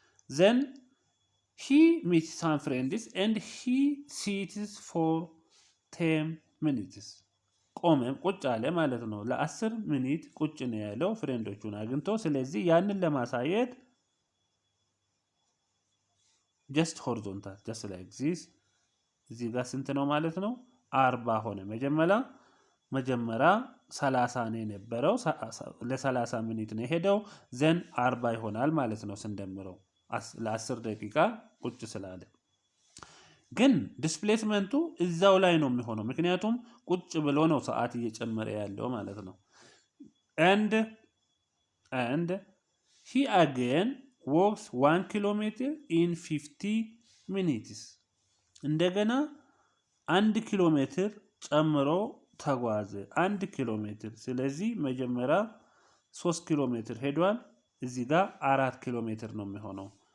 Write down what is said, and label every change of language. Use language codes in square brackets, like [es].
[en] then he meets some friends and he sits for 10 minutes [am] ቆመም ቁጭ አለ ማለት ነው። ለ10 ሚኒት ቁጭ ነው ያለው ፍሬንዶቹን አግኝቶ። ስለዚህ ያንን ለማሳየት [en] just horizontal just like this [am] እዚህ ጋር ስንት ነው ማለት ነው? 40 ሆነ። መጀመሪያ 30 ነው የነበረው ለ30 ሚኒት ነው ሄደው ዘን 40 ይሆናል ማለት ነው ስንደምረው ለ10 ደቂቃ ቁጭ ስላለ። ግን ዲስፕሌስመንቱ እዛው ላይ ነው የሚሆነው ምክንያቱም ቁጭ ብሎ ነው ሰዓት እየጨመረ ያለው ማለት ነው። and [en] and he again walks 1 kilometer in 50 minutes. [am] እንደገና 1 ኪሎ ሜትር ጨምሮ ተጓዘ 1 ኪሎ ሜትር። ስለዚህ መጀመሪያ 3 ኪሎ ሜትር ሄዷል። እዚህ ጋር 4 ኪሎ ሜትር ነው የሚሆነው።